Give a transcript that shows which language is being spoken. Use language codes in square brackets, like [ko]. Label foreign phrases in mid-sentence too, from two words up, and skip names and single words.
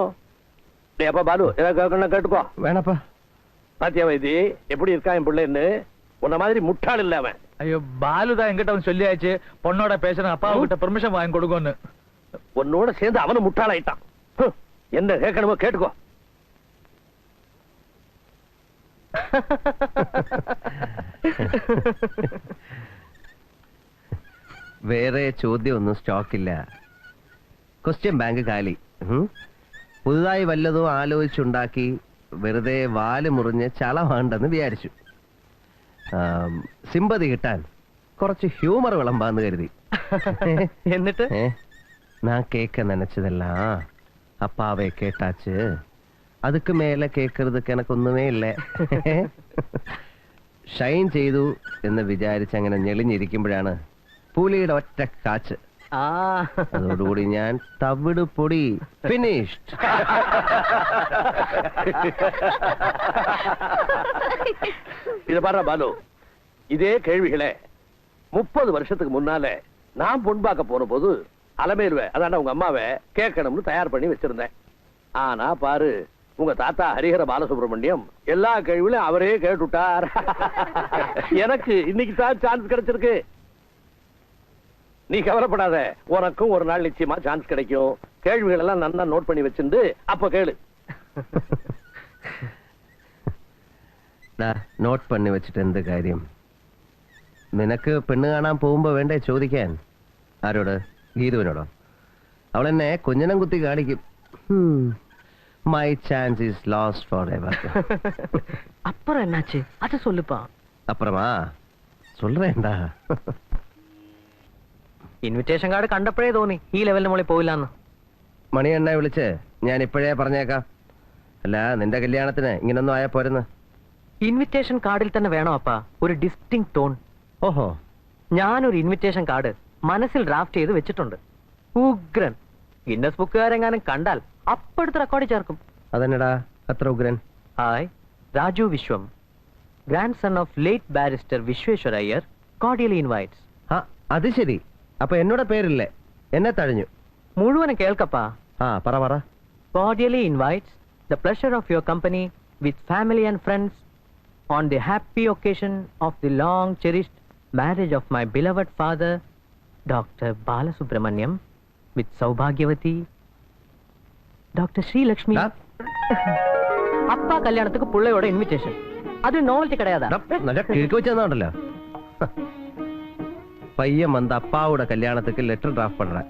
[ta] அப்பா பாலு ஏதாவது கேட்டுக்கோ. வேணப்பா. பாத்தியா வைத்தி எப்படி இருக்கா என் பிள்ளைன்னு? உன்ன மாதிரி முட்டாள் இல்ல அவன். ஐயோ, பாலுதான் என்கிட்ட அவன் சொல்லியாச்சு பொண்ணோட பேசணும், அப்பா கிட்ட பெர்மிஷன் வாங்கி கொடுக்கணும். உன்னோட சேர்ந்து அவனும் முட்டாளாயிட்டான். என்ன கேட்கணுமோ கேட்டுக்கோ. [ml] വേറെ ചോദ്യമൊന്നും സ്റ്റോക്കില്ല. [en] question bank [ml] കാലി. പുതുതായി വല്ലതും ആലോചിച്ചുണ്ടാക്കി വെറുതെ വാല് മുറിഞ്ഞ് ചളവാണ്ടെന്ന് വിചാരിച്ചു. സിമ്പതി കിട്ടാൻ കുറച്ച് ഹ്യൂമർ വിളമ്പാന്ന് കരുതി. എന്നിട്ട് [ta] நான் கேட்க நினைச்சதெல்லாம் அப்பாவே கேட்டாச்சு. அதுக்கு மேல கேட்கறதுக்கு எனக்கு [ml] ഒന്നുമേ ഇല്ല. ഷൈൻ ചെയ്തു എന്ന് വിചാരിച്ച് അങ്ങനെ ഞെളിഞ്ഞിരിക്കുമ്പോഴാണ് പുലിയുടെ ഒറ്റ കാച്ച്. അതോടുകൂടി ഞാൻ തവിട് പൊടി ഫിനിഷ്ഡ്. [ta] இத பாரு பாலு, இதே கேள்விகளே 30 வருஷத்துக்கு முன்னால நான் பொன் பார்க்க போன போது அலமேலுவை, அதான உங்க அம்மாவை கேட்கணும்னு தயார் பண்ணி வச்சிருந்தேன். ஆனா பாரு, உங்க தாத்தா ஹரிஹர பாலசுப்ரமணியம் எல்லா கேள்விகளும் அவரே கேட்டுட்டார். எனக்கு இன்னைக்கு தான் சான்ஸ் கிடைச்சிருக்கு. நீ கவலைப்படாத, உனக்கும் ஒரு நாள் நிச்சயமா சான்ஸ் கிடைக்கும். கேள்விகள் எல்லாம் நல்லா நோட் பண்ணி வச்சிருந்து அப்ப கேளு. [ml] നോട്ട് പണി വെച്ചിട്ട് എന്ത് കാര്യം? നിനക്ക് പെണ്ണ് കാണാൻ പോകുമ്പോ വേണ്ടേ ചോദിക്കാൻ? ആരോട്? ഗീതുവിനോടോ? അവൾ എന്നെ കുഞ്ഞനം കുത്തി കാണിക്കും. [en] My chance is lost for ever. [ta] அப்புறம் என்னாச்சு அது சொல்லுப்பா. അപ്പുറമാ சொல்றேன்டா. [en] invitation card [ml] കണ്ടപ്പോഴേ തോന്നി ഈ ലെവലിന് മുകളിൽ പോയില്ലാന്ന്. മണിയെണ്ണ വിളിച്ച് ഞാൻ ഇപ്പോഴേ പറഞ്ഞേക്കാം. അല്ല, നിന്റെ കല്യാണത്തിന് ഇങ്ങനൊന്നും ആയാ പോരുന്ന്. [en] invitation card [ml] തന്നെ വേണോ അപ്പാ ഒരു [en] distinct tone? [ml] ഓഹോ, ഞാനൊരു [en] invitation card [ml] മനസ്സിൽ ഡ്രാഫ്റ്റ് ചെയ്ത് വെച്ചിട്ടുണ്ട്. ഉഗ്രൻ. ഗിന്നസ് ബുക്കുകാരെങ്ങാനും കണ്ടാൽ അപ്പെടുത്ത് റെക്കോർഡ് ചേർക്കും. അതെന്നടാ അത്ര ഉഗ്രൻ? ഹായ്, [en] Raju Vishwam, grandson of late barrister Vishweshwar Iyer, cordially invites. [ml] ആ അത് ശരി. അപ്പൊ എന്നോട് പേരില്ലേ, എന്നെ തഴഞ്ഞു. മുഴുവനും കേൾക്കപ്പാ. ആ പറ. [en] Cordially invites the pleasure of your company with family and friends on the happy occasion of the long cherished marriage of my beloved father, Dr. Balasubramaniam, with Saubhagyavati, Dr. Sri Lakshmi. [ta] அப்பா கல்யாணத்துக்கு புள்ளையோட இன்விடேஷன். அது நோவல்ட்டி கிடையாதா? [ml] നല്ല കിഴക്ക് വെച്ചെന്നുണ്ടല്ലോ. [ta] பையன் வந்து அப்பாவோட கல்யாணத்துக்கு [en] letter draft [ta] பண்றேன்.